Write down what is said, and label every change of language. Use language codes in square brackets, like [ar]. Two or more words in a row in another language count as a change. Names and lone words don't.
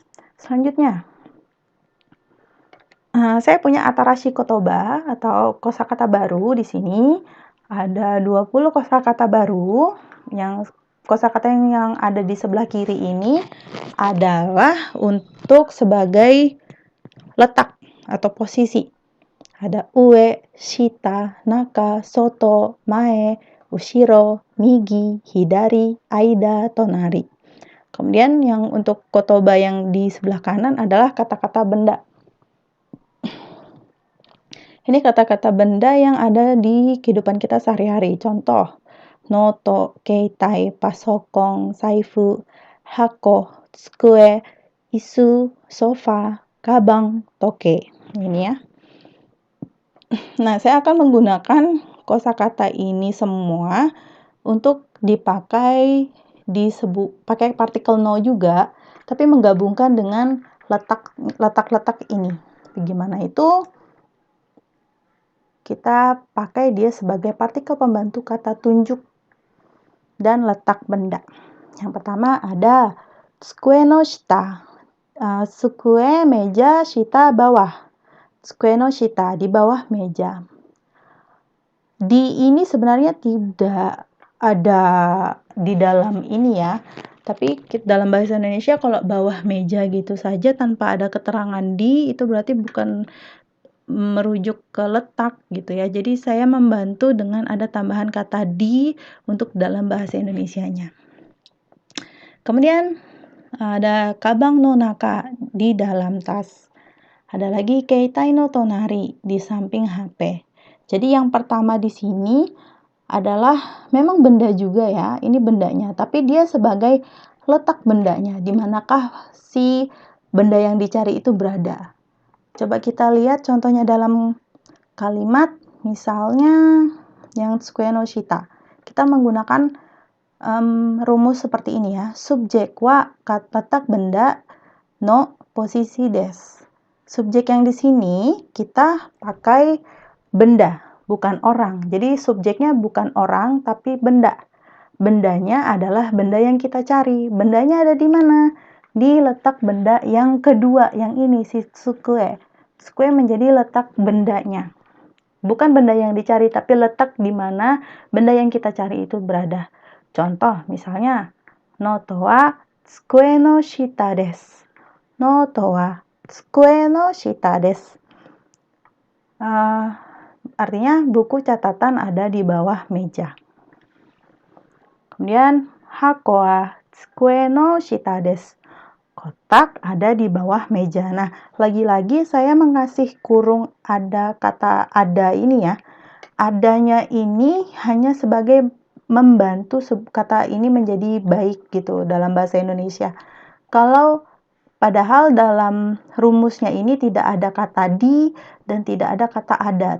[id] Selanjutnya, saya punya [ja] 新しい言葉 [id] atau kosakata baru di sini. Ada 20 kosakata baru. Yang kosakata yang ada di sebelah kiri ini adalah untuk sebagai letak atau posisi. [ja] Ada 上、下、中、外、前、後ろ、右、左、間、隣. [id] Kemudian yang untuk kotoba yang di sebelah kanan adalah kata-kata benda. Ini kata-kata benda yang ada di kehidupan kita sehari-hari. Contoh, [ja] ノート、携帯、パソコン、財布、箱、机, 椅子、ソファ、かばん、時計. [id] Ini ya. Nah, saya akan menggunakan kosakata ini semua untuk dipakai pakai partikel no juga, tapi menggabungkan dengan letak-letak ini. Bagaimana itu? Kita pakai dia sebagai partikel pembantu kata tunjuk dan letak benda. Yang pertama ada [ja] 机の下. [id] Tsukue meja, shita bawah. [ja] 机の下 [id] di bawah meja. Di ini sebenarnya tidak ada di dalam ini ya. Tapi dalam bahasa Indonesia kalau bawah meja gitu saja tanpa ada keterangan di, itu berarti bukan merujuk ke letak gitu ya. Jadi saya membantu dengan ada tambahan kata di untuk dalam bahasa Indonesianya. Kemudian ada [ja] かばんの中 [id] di dalam tas. Ada lagi [ja] 携帯の隣 [id] di samping HP. Jadi yang pertama di sini adalah memang benda juga ya. Ini bendanya, tapi dia sebagai letak bendanya. Di manakah si benda yang dicari itu berada? Coba kita lihat contohnya dalam kalimat, misalnya yang [ja] 机の下. [id] Kita menggunakan rumus seperti ini ya. Subjek wa letak benda no posisi des. Subjek yang di sini kita pakai benda, bukan orang. Jadi subjeknya bukan orang tapi benda. Bendanya adalah benda yang kita cari. Bendanya ada di mana? Di letak benda yang kedua, yang ini si tsukue. Tsukue menjadi letak bendanya. Bukan benda yang dicari, tapi letak di mana benda yang kita cari itu berada. Contoh, misalnya, [ja] ノートは机の下です. ノートは机の下です. [id] Artinya buku catatan ada di bawah meja. [ja] Kemudian 箱は机の下です. [id] Kotak ada di bawah meja. Nah, lagi-lagi saya mengasih kurung ada kata ada ini ya. Adanya ini hanya sebagai membantu kata ini menjadi baik gitu dalam bahasa Indonesia. Kalau padahal dalam rumusnya ini tidak ada kata di dan tidak ada kata ada.